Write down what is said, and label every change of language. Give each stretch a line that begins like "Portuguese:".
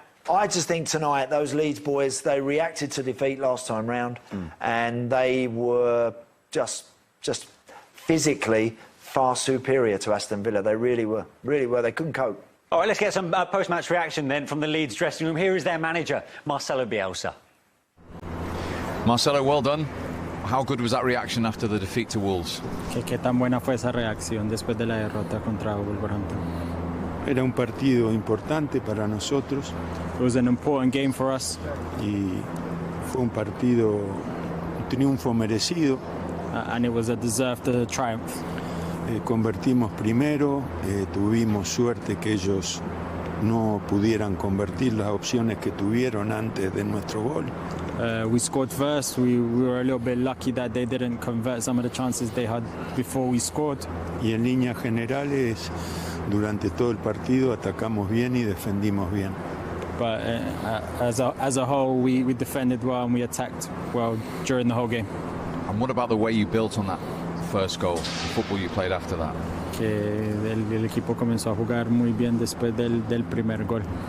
English: I just think tonight those Leeds boys, they reacted to defeat last time round, and they were just physically far superior to Aston Villa. They really were. They couldn't cope. All right, let's get some post-match reaction then from the Leeds dressing room. Here is their manager, Marcelo Bielsa. Marcelo, well done. How good was that reaction after the defeat to Wolves?
Spanish: ¿Qué tan buena fue esa reacción después de la derrota contra Wolverhampton? Era un partido importante para nosotros.
English: It was an important game for us.
Spanish: Y fue un partido, un triunfo merecido.
English: And it was a deserved triumph.
Spanish: Convertimos primero, tuvimos suerte que ellos no pudieran convertir las opciones que tuvieron antes de nuestro gol.
English: We scored first. We were a little bit lucky that they didn't convert some of the chances they had before we scored.
Spanish: Y en líneas generales, durante todo el partido atacamos bien y defendimos bien.
English: But as a whole, we defended well and we attacked well during the whole game. And what about the way you built on that first goal, the football you played after that?
Spanish: Que el equipo comenzó a jugar muy bien después del primer gol.